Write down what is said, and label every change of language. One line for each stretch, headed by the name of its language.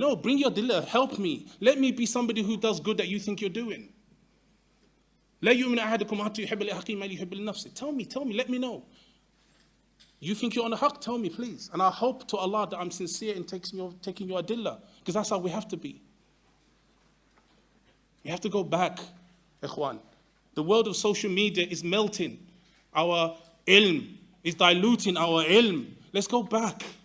English: No, bring your dillah, help me. Let me be somebody who does good that you think you're doing.
Arabic: لا يؤمن أحدكم حتى يحب لأخيه ما يحب لنفسه.
English: Tell me, let me know. You think you're on the haqq? Tell me, please. And I hope to Allah that I'm sincere in taking your adillah, because that's how we have to be. We have to go back, ikhwan. The world of social media is melting. Our ilm is diluting our ilm. Let's go back.